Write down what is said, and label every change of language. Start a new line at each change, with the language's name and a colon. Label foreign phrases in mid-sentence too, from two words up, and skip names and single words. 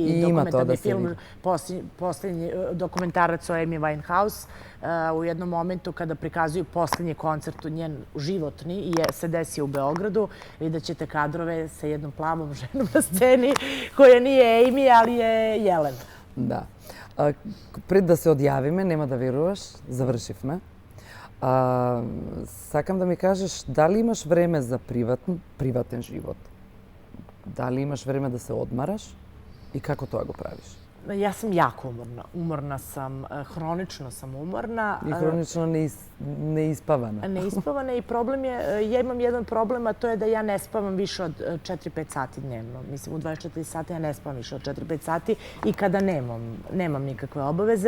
Serbian: I dokumentarni film, posljednji dokumentarac o Amy Winehouse, u jednom momentu kada prikazuju posljednji koncert njen životni se desio u Beogradu, vidjet ćete kadrove sa jednom plavom ženom na sceni koja nije Amy, ali je Jelena. Da.
Macedonian: Пред да се одјавиме, нема да веруваш, завршивме. Сакам да ми кажеш, дали имаш време за приватен живот? Дали имаш време да се одмараш? И како тоа го правиш?
Serbian: Ja sam jako umorna. Umorna sam, hronično sam umorna. I hronično neispavana. Neispavana i problem je, ja imam jedan problem, a to je da ja ne spavam više od 4-5 sati dnevno. Mislim, u 24 sata ja ne spavam više od 4-5 sati i kada nemam nikakve obaveze.